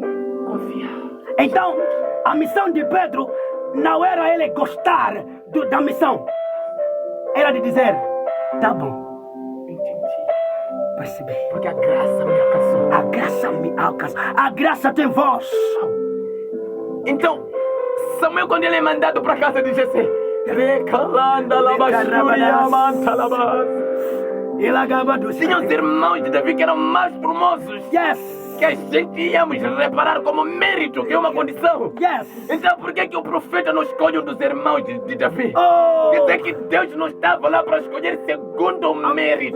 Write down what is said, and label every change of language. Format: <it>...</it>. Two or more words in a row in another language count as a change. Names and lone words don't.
<pt>Então, a missão de Pedro não era ele gostar da missão, era de dizer, tá bom, percebi. Porque a graça me alcançou. A graça me alcança. A graça tem voz. Então, Samuel, quando ele é mandado para a casa de Jessé, recalanda labaxuria mantalabas. Tinha os irmãos de Davi que eram mais formosos. Yes. Que a gente íamos reparar como mérito, que é uma condição. Yes. Então por que o profeta não escolhe um dos irmãos de Davi? Oh. Quer dizer que Deus não estava lá para escolher segundo o mérito.</pt>